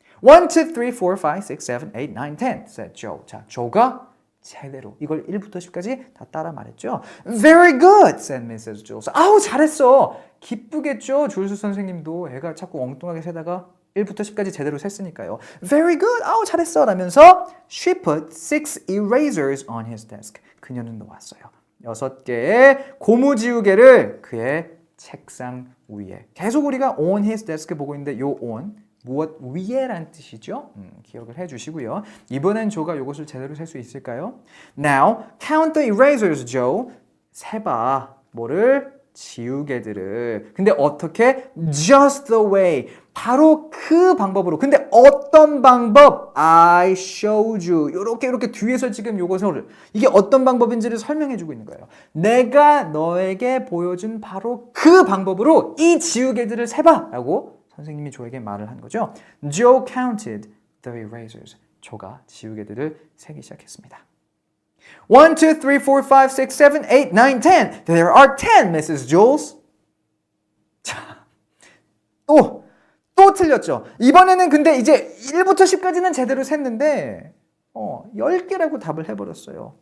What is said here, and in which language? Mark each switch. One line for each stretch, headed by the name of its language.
English: 1, 2, 3, 4, 5, 6, 7, 8, 9, 10 said Joe.
Korean: 자, 조가 제대로 이걸 1부터 10까지 다 따라 말했죠.
English: Very good, said Mrs. Jules.
Korean: 아우 잘했어. 기쁘겠죠. 줄수 선생님도 애가 자꾸 엉뚱하게 세다가 1부터 10까지 제대로 셌으니까요.
English: Very good,
Korean: 아우 잘했어 라면서
English: She put 6 erasers on his desk.
Korean: 그녀는 놓았어요. 6개의 고무지우개를 그의 책상 위에. 계속 우리가
English: on his desk
Korean: 보고 있는데 요 on 무엇 위에란 뜻이죠. 기억을 해주시고요. 이번엔 조가 이것을 제대로 셀 수 있을까요?
English: Now count the erasers, Joe.
Korean: 세봐. 뭐를? 지우개들을. 근데 어떻게?
English: Just the way.
Korean: 바로 그 방법으로. 근데 어떤 방법?
English: I showed you.
Korean: 이렇게 뒤에서 지금 요것을 이게 어떤 방법인지를 설명해주고 있는 거예요. 내가 너에게 보여준 바로 그 방법으로 이 지우개들을 세봐. 라고 선생님이 조에게 말을 한 거죠.
English: Joe counted the erasers.
Korean: 조가 지우개들을 세기 시작했습니다.
English: 1, 2, 3, 4, 5, 6, 7, 8, 9, 10. There are 10, Mrs. Jules.
Korean: 자, 또 틀렸죠. 이번에는 근데 이제 1부터 10까지는 제대로 셌는데 10개라고 답을 해버렸어요.